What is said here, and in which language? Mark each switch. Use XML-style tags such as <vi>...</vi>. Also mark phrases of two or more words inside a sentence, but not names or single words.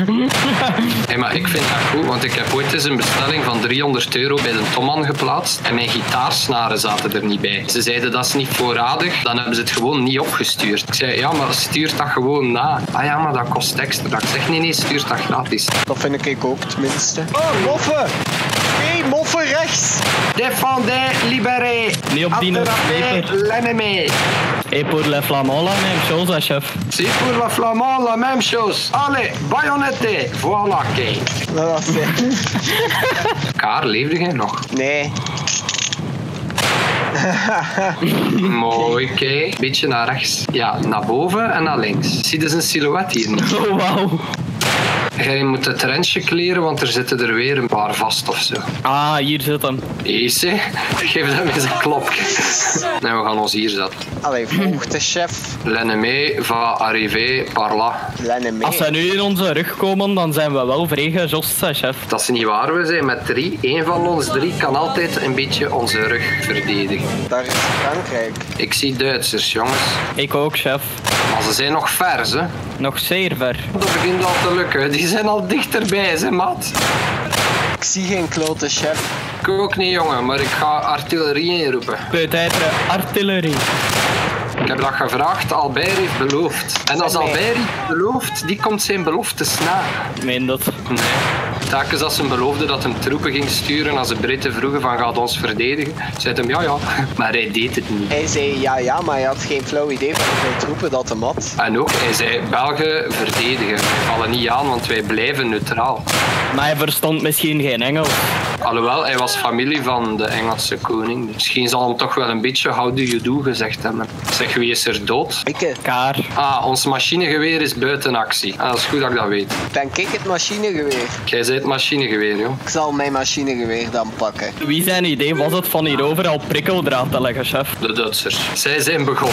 <nl>Hey, maar ik vind dat goed, want ik heb ooit eens een bestelling van €300 bij de Tomman geplaatst en mijn gitaarsnaren zaten er niet bij. Ze zeiden dat is niet voorradig, dan hebben ze het gewoon niet opgestuurd. Ik zei, ja, maar stuur dat gewoon na. Ah ja, maar dat kost extra. Ik zeg, nee, stuur dat gratis. Dat vind ik ook tenminste. Oh, moffen! Hey, moffen rechts!</nl> <fr>Défendez, libérez!</fr> <nl>Niet op die</nl> <fr>Attrapez l'ennemi! Et pour les flamands, la même chose, hein, chef. C'est pour la flamand la même chose. Allez, baïonnette! Voilà,</fr> <nl>kijk. Dat was Kaar, leefde jij nog? Nee. Mooi, kijk. Beetje naar rechts. Ja, naar boven en naar links. Zie je zijn silhouet hier niet? Oh, wauw. Jij moet het rensje kleren, want er zitten er weer een paar vast of zo. Ah, hier zit hem. Easy. Geef hem eens een klopje. Nee, we gaan ons hier zetten. Allee, volg de chef.</nl> <fr>L'ennemi va arriver par là. L'ennemi.</fr> <nl>Als zij nu in onze rug komen, dan zijn we wel vrij gejost, hè, chef. Dat is niet waar, we zijn met 3. Eén van ons 3 kan altijd een beetje onze rug verdedigen. Daar is Frankrijk. Ik zie Duitsers, jongens. Ik ook, chef. Maar ze zijn nog vers, hè. Nog zeer ver. Dat begint al te lukken. Die zijn al dichterbij, hè, maat. Ik zie geen klote chef. Ik ook niet, jongen, maar ik ga artillerie inroepen.</nl> <fr>Peut-être artillerie.</fr> <nl>Ik heb dat gevraagd, Albert heeft beloofd. En als Albert iets belooft, die komt zijn beloftes na. Meen dat. Nee. Telkens als ze beloofde dat hem troepen ging sturen, als de Britten vroegen van gaat ons verdedigen, zei hem ja, maar hij deed het niet. Hij zei ja, maar hij had geen flauw idee van hoeveel troepen dat hem had. En ook, hij zei Belgen verdedigen. Wij vallen niet aan, want wij blijven neutraal. Maar hij verstond misschien geen Engels. Alhoewel, hij was familie van de Engelse koning. Misschien zal hem toch wel een beetje</nl> <en>how do you do</en> <nl>gezegd hebben. Zeg, wie is er dood? Ik Kaar. Ah, ons machinegeweer is buiten actie. Ah, dat is goed dat ik dat weet. ben ik het machinegeweer. Jij zei het machinegeweer, joh. Ik zal mijn machinegeweer dan pakken. Wie zijn idee was het van hier overal prikkeldraad te leggen, chef? De Duitsers. Zij zijn begonnen.</nl>